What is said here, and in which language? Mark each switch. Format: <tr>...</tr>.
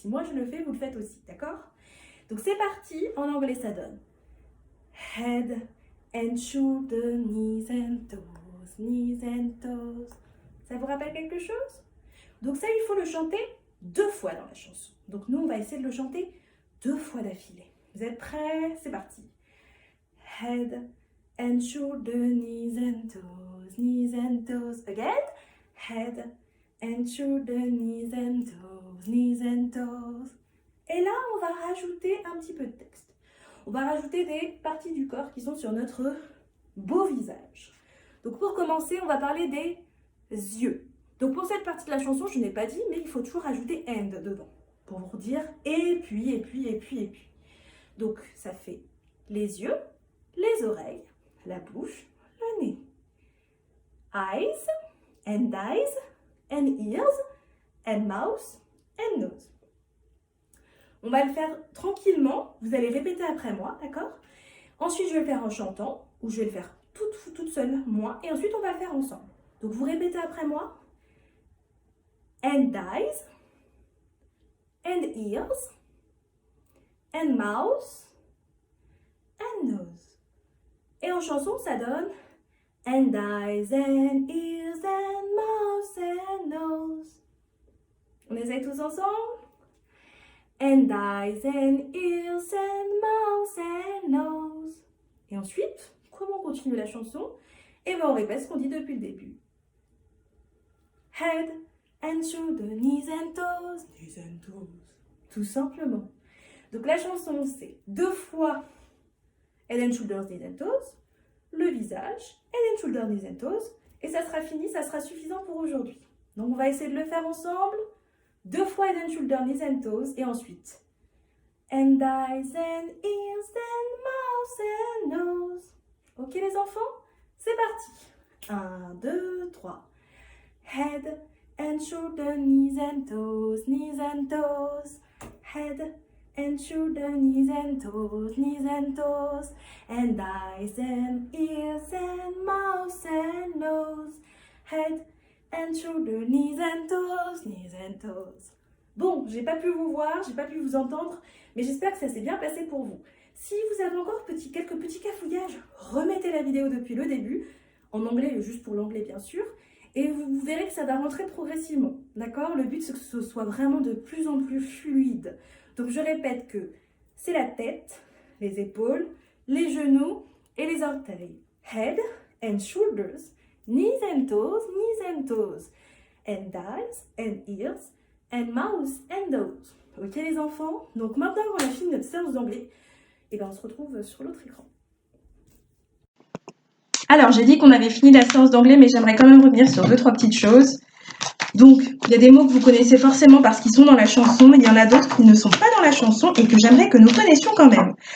<fr>Si moi je le fais, vous le faites aussi, d'accord? Donc c'est parti, en anglais ça donne</fr> <en>head and shoulder, knees and toes,</en> <fr>knees and toes. Ça vous rappelle quelque chose? Donc ça, il faut le chanter 2 fois dans la chanson. Donc nous, on va essayer de le chanter 2 fois d'affilée. Vous êtes prêts? C'est parti.</fr> <en>Head and shoulder, knees and toes, knees and toes. Again. Head and shoulder, knees and toes, knees and toes.</en> <fr>Et là, on va rajouter un petit peu de texte. On va rajouter des parties du corps qui sont sur notre beau visage. Donc pour commencer, on va parler des yeux. Donc pour cette partie de la chanson, je n'ai pas dit, mais il faut toujours rajouter and devant. Pour vous dire et puis, et puis, et puis, et puis. Donc ça fait les yeux, les oreilles, la bouche, le nez.</fr> <en>Eyes, and eyes, and ears, and mouth, and nose.</en> <fr>On va le faire tranquillement, vous allez répéter après moi, d'accord? Ensuite, je vais le faire en chantant, ou je vais le faire toute seule, moi, et ensuite on va le faire ensemble. Donc vous répétez après moi.</fr> <en>And eyes, and ears, and mouth, and nose.</en> <fr>Et en chanson, ça donne</fr> <en>and eyes, and ears, and mouth, and nose.</en> <fr>On essaye tous ensemble?</fr> <en>And eyes, and ears, and mouth, and nose.</en> <fr>Et ensuite, comment on continue la chanson? Et bien on répète ce qu'on dit depuis le début.</fr> <en>Head and shoulder, knees and toes, knees and toes.</en> <fr>Tout simplement. Donc la chanson, c'est 2 fois</fr> <en>head and shoulders, knees and toes,</en> <fr>le visage, head and shoulders, knees and toes, et ça sera fini, ça sera suffisant pour aujourd'hui. Donc on va essayer de le faire ensemble. 2 fois</fr> <en>head and shoulder, knees and toes.</en> <fr>Et ensuite,</fr> <en>and eyes and ears and mouth and nose.</en> <fr>Ok les enfants? C'est parti.</fr> <en>1, 2, 3. Head and shoulder, knees and toes, knees and toes. Head and shoulder, knees and toes, knees and toes. And eyes and ears and mouth and nose. Head and shoulder, knees and toes, knees and toes.</en> <fr>Bon, j'ai pas pu vous voir, j'ai pas pu vous entendre, mais j'espère que ça s'est bien passé pour vous. Si vous avez encore quelques petits cafouillages, remettez la vidéo depuis le début, en anglais, juste pour l'anglais bien sûr, et vous verrez que ça va rentrer progressivement, d'accord? Le but c'est que ce soit vraiment de plus en plus fluide. Donc je répète que c'est la tête, les épaules, les genoux et les orteils.</fr> <en>Head and shoulders, knees and toes, and eyes and ears, and mouth and nose.</en> <fr>Ok les enfants? Donc maintenant qu'on a fini notre séance d'anglais, et ben on se retrouve sur l'autre écran. Alors j'ai dit qu'on avait fini la séance d'anglais, mais j'aimerais quand même revenir sur 2-3 petites choses. Donc il y a des mots que vous connaissez forcément parce qu'ils sont dans la chanson, mais il y en a d'autres qui ne sont pas dans la chanson et que j'aimerais que nous connaissions quand même.</fr>